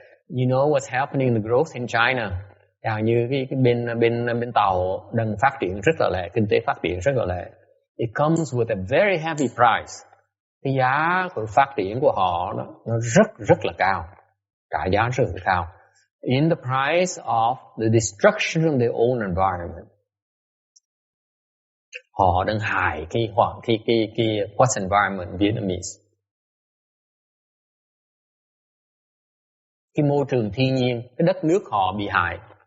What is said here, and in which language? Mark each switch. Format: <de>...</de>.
<en>You know what's happening in the growth in China.</en> <vi>Như cái bên Tàu đang phát triển rất là lẹ, kinh tế phát triển rất là lẹ.</vi> <en>It comes with a very heavy price.</en> <vi>Cái giá của phát triển của họ nó rất là cao, trả giá rất là cao.</vi> <en>In the price of the destruction of their own environment.</en> <vi>Họ đang hại cái</vi> <en>what's environment Vietnamese.</en> <vi>Cái môi trường thiên nhiên, cái đất nước họ bị hại.</vi>